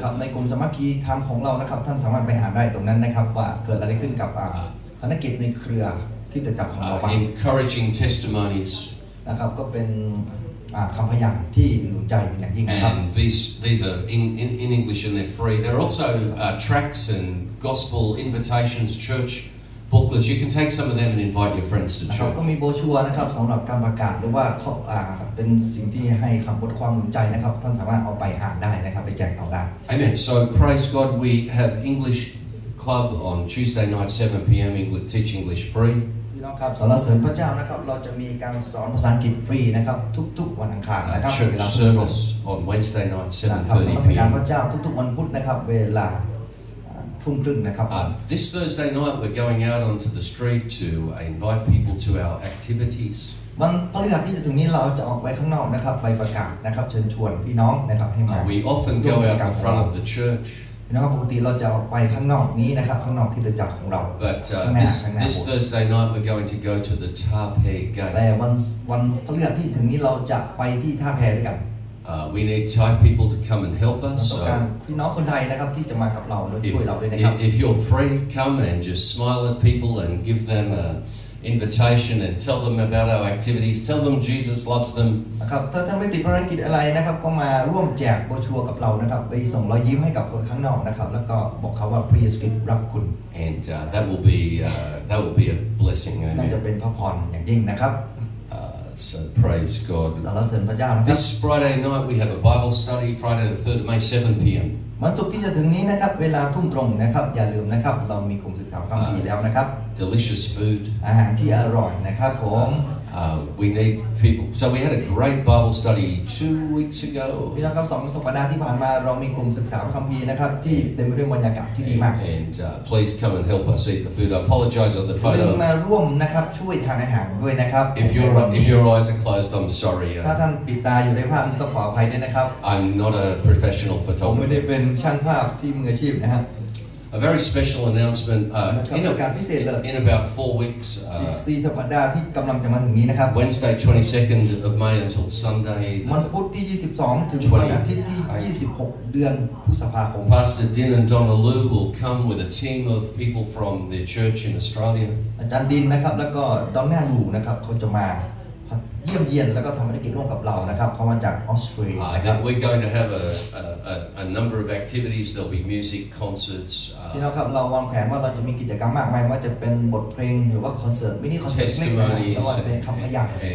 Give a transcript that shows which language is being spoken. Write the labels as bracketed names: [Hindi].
[Thai] ครับในกลุ่มสามัคคีธรรมของเรานะครับท่านสามารถไปอ่านได้ตรงนั้นนะครับว่าเกิดอะไรขึ้นกับภารกิจในเครือคริสตจักรของเราบ้าง [English] Encouraging testimonies. [Thai] นะครับก็เป็นคำพยานที่หนุนใจอย่างยิ่งนะครับ [English] And these are in English and they're free. There are also tracts and gospel invitations, church booklets. You can take some of them and invite your friends to [Thai] นะครับ [English] church. [Thai] ก็มีโบรชัวร์นะครับสำหรับการประกาศหรือว่าเป็นสิ่งที่ให้คำบทความหนุนใจนะครับท่านสามารถเอาไปอ่านได้นะครับไปแจกต่อได้ [English] Amen. So praise God. We have English Club on Tuesday night 7 p.m. Teach English free. [Thai] พี่น้อง ครับสรรเสริญพระเจ้านะครับเราจะมีการสอนภาษาอังกฤษฟรีนะครับทุกๆวันอังคารนะครับ [English] church service on Wednesday night [Thai] นะครับนมัส [English] 7:30 [Thai] การ [English] p.m. [Thai] พระเจ้าทุกๆวันพุธนะครับเวลาทุ่มครึ่งนะครับ [English] This Thursday night we're going out onto the street to invite people to our activities. [Thai] วันพฤหัสที่จะถึงนี้เราจะออกไปข้างนอกนะครับไปประกาศนะครับเชิญชวนพี่น้องนะครับให้มา [English] We often go out in front of the church. [Thai] พี่น้องปกติเราจะออกไปข้างนอกนี้นะครับข้างนอกคริสตจักรของเรา [English] But this Thursday night we're going to go to the Tape [Thai] แต่ [English] Gate. [Thai] วันพฤหัสที่ถึงนี้เราจะไปที่ท่าแพด้วยกัน [English] We need Thai people to come and help [Thai] เรา [English] us. [Thai] ต้องการพี่น้องคนไทยนะครับที่จะมากับเราและ [English] If, [Thai] ช่วยเราด้วยนะครับ [English] if you're free, come and just smile at people and give them an invitation and tell them about our activities. Tell them Jesus loves them. [Thai] นะครับถ้าท่านไม่ติดภารกิจอะไรนะครับก็มาร่วมแจกโบรชัวร์กับเรานะครับไปส่งรอยยิ้มให้กับคนข้างนอกนะครับแล้วก็บอกเขาว่าพระเยซูคริสต์รักคุณ [English] And that will be a blessing. [Thai] น่าจะ [English] Amen. [Thai] เป็นพระพรอย่างยิ่งนะครับ [English] So praise God. [Thai] สรรเสริญพระเจ้านะครับ [English] This Friday night we have a Bible study. Friday the 3rd of May, 7 p.m. [Thai] วันศุกร์ที่จะถึงนี้นะครับเวลาทุ่มตรงนะครับอย่าลืมนะครับเรามีกลุ่มศึกษาคัมภีร์แล้วนะครับ [English] Delicious food. [Thai] อาหารที่อร่อยนะครับผม [English] We need people. So we had a great Bible study 2 weeks ago. [Thai] พี่น้องครับ2 สัปดาห์ที่ผ่านมาเรามีกลุ่มศึกษาคัมภีร์นะครับที่เต็มไปด้วยบรรยากาศที่ดีมาก [English] And please come and help us eat the food. I apologize on the [Thai] ลืม [English] photo. [Thai] มาร่วมนะครับช่วยทานอาหารด้วยนะครับ [English] If your eyes are closed, I'm sorry. [Thai] ถ้าท่านปิดตาอยู่ในภาพต้องขออภัยด้วยนะครับ [English] I'm not a professional [Thai] ผมไม่ได้ [English] photographer. [Thai] เป็นช่างภาพที่มืออาชีพนะครับ [English] A very special announcement. [Thai] นะครับการพิเศษเลย [English] In about 4 weeks, [Thai] อีก4 สัปดาห์ที่กำลังจะมาถึงนี้นะครับ [English] Wednesday 22nd of May until Sunday, [Thai] วันพุธที่ 22 ถึงวันอาทิตย์ที่ 26 เดือนพฤษภาคม [English] Pastor Din and Donna Lou will come with a team of people from their church in Australia. [Thai] อาจารย์ดินนะครับแล้วก็ดอนน่าลูนะครับเขาจะมาเยี่ยมเยียนแล้วก็ทำภารกิจร่วมกับเรานะครับเขามาจากออสเตรเลียนะครับ [English] We're going to have a number of activities. There'll be music, concerts, [Thai] พี่น้องครับเราวางแผนว่าเราจะมีกิจกรรมมากมายว่าจะเป็นบทเพลงหรือว่าคอนเสิร์ตมินิคอนเสิร์ตเล็กๆนะครับแล้วก็เป็นคำพยาน